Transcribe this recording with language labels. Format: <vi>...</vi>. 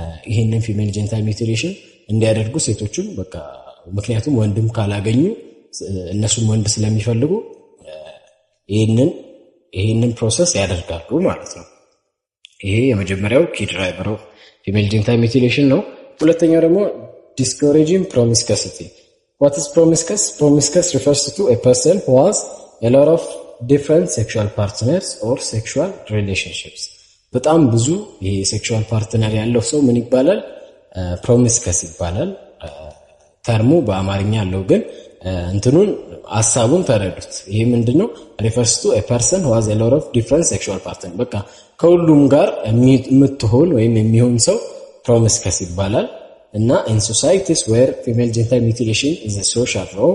<am>ይሄንን ፊሜል ጀንታል ሚውቲሌሽን እንዲያደርጉ ሴቶቹን በቃ ምክንያቱም ወንድም ካላገኙ እነሱም ወንድ ስለሚፈልጉ ይሄንን ፕሮሰስ ያደርጋሉ ማለት ነው። ይሄ የመጀመሪያው ኪ ድራይቨር ኦፍ ፊሜል ጀንታል ሚውቲሌሽን ነው። ሁለተኛው ደግሞ</am> <en>discouraging promiscuity. What is promiscuous? Promiscuous refers to a person who has a lot of different sexual partners or sexual relationships.</en> <am>በጣም ብዙ ይሄ ሴክሹዋል ፓርትነር ያለው ሰው ምን ይባላል? ፕሮሚስከስ ይባላል። ተርሙ በአማርኛ ያለው ግን እንትኑን ሐሳቡን ተረዱት። ይሄ ምንድነው?</am> <en>refers to a person who has a lot of different sexual partners።</en> <am>በቃ ከሁሉም ጋር የምትሆን ወይም የሚሆን ሰው ፕሮሚስከስ ይባላል። እና</am> <en>in societies where female genital mutilation is a social</en>